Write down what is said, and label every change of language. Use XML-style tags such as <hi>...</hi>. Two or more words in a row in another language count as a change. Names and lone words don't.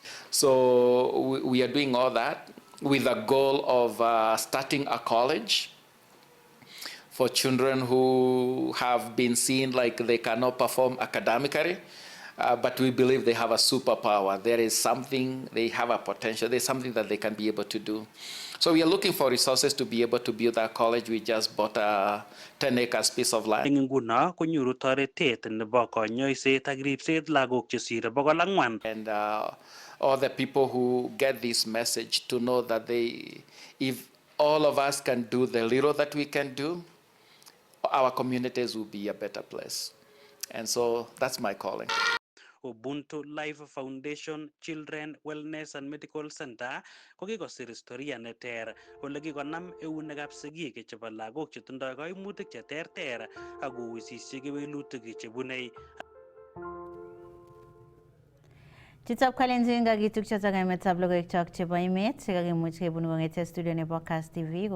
<en>So we are doing all that with a goal of starting a college for children who have been seen like they cannot perform academically, but we believe they have a superpower. There is something, they have a potential, there's something that they can be able to do. So we are looking for resources to be able to build that college. We just bought a 10 acres piece of land.</en> <kln>Eng nguno konyoru toretet nebo konyoiset ak ripset lagok chesire 400.</kln> <en>And all the people who get this message to know that if all of us can do the little that we can do, our communities will be a better place. And so that's my calling.</en> <kln>Ubuntu Life Foundation Children Wellness and Medical Center kokikosir historia neter ole kikonam eunekab sigik chebo lagok chetindoi kaimutik cheterter ak kowisisyi kewelutik chebunei. Chitab kalenjin kakitukyo sa kaimetab logoiwek chebo emet chekakimuch kebun kong'ete studio nebo Kass TV.</kln>